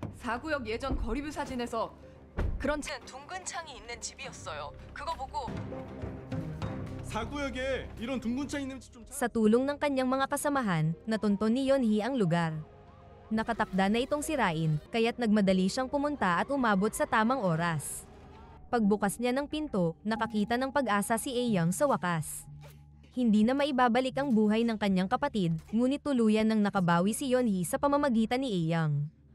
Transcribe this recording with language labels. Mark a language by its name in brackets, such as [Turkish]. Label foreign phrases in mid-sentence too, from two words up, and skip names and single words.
[Korean] 4구역 예전 거리뷰 사진에서 그런 둥근 창이 있는 집이었어요. 그거 보고 4구역에 이런 둥근 창 있는 집 좀 [Filipino] Sa tulong ng kanyang mga kasamahan, natunton ni Yeonhee ang lugar. Nakatakda na itong sirain, kaya't nagmadali siyang pumunta at umabot sa tamang oras. Pagbukas niya ng pinto, nakakita ng pag-asa si Ayoung sa wakas. Hindi na maibabalik ang buhay ng kanyang kapatid, ngunit tuluyan nang nakabawi si Yeonhee sa pamamagitan ni Ayoung.